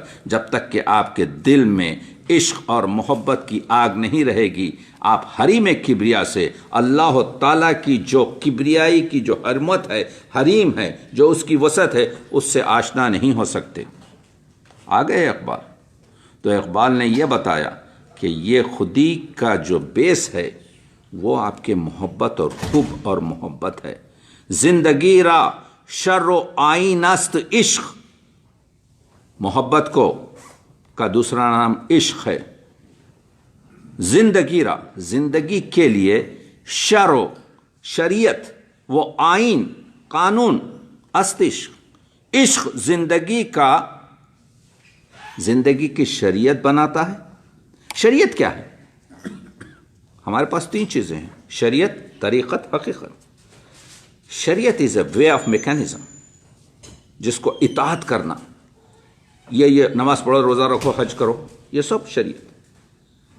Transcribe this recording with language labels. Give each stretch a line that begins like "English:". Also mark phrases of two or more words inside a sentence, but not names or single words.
Urdu: جب تک کہ آپ کے دل میں عشق اور محبت کی آگ نہیں رہے گی، آپ حریم کبریا سے، اللہ تعالیٰ کی جو کبریائی کی جو حرمت ہے، حریم ہے، جو اس کی وسعت ہے، اس سے آشنا نہیں ہو سکتے۔ آگئے اقبال، تو اقبال نے یہ بتایا کہ یہ خودی کا جو بیس ہے وہ آپ کے محبت اور حب اور محبت ہے۔
Persian: زندگی را شر و آئین است عشق،
Urdu: محبت کا دوسرا نام عشق ہے۔
Persian: زندگی را،
Urdu: زندگی کے لیے، شر و شریعت وہ آئین قانون
Persian: است عشق،
Urdu: عشق زندگی کی شریعت بناتا ہے۔ شریعت کیا ہے؟ ہمارے پاس تین چیزیں ہیں، شریعت، طریقت، حقیقت۔ شریعت
English: is a way of mechanism,
Urdu: جس کو اطاعت کرنا، یہ نماز پڑھو، روزہ رکھو، حج کرو، یہ سب شریعت۔